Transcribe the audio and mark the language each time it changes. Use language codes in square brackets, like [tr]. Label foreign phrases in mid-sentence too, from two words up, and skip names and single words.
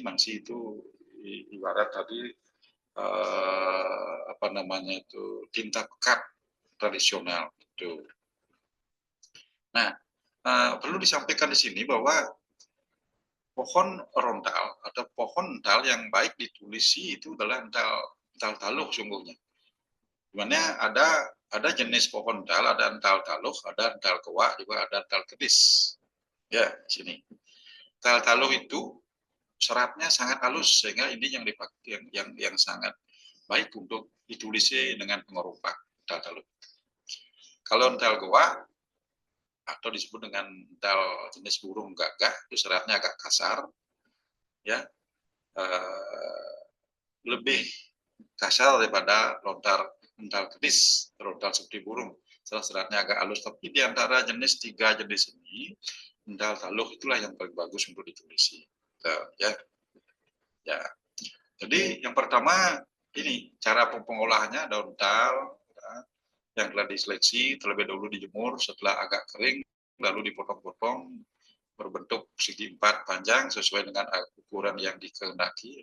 [id] Mangsi itu ibarat tadi tinta pekat tradisional itu. Nah, perlu disampaikan di sini bahwa pohon rontal atau pohon ental yang baik ditulisi itu adalah ental taluh sungguhnya. Dimana ada jenis pohon ental, ada ental taluh, ada ental kewak, juga ada ental kedis. Ya, di sini. Ental taluh itu seratnya sangat halus sehingga ini yang dipakai yang sangat baik untuk ditulisi dengan pengerupak ental taluh. Kalau ental kewak atau disebut dengan ental jenis burung gagak itu seratnya agak kasar, ya, lebih kasar daripada ental kedis, ental seperti burung. Seratnya agak halus, tapi di antara tiga jenis ini, ental taluh itulah yang paling bagus untuk ditulisi. Ya, ya. Jadi yang pertama ini cara pengolahannya daun ental yang telah diseleksi terlebih dahulu dijemur, setelah agak kering lalu dipotong-potong berbentuk segi 4 panjang sesuai dengan ukuran yang dikehendaki.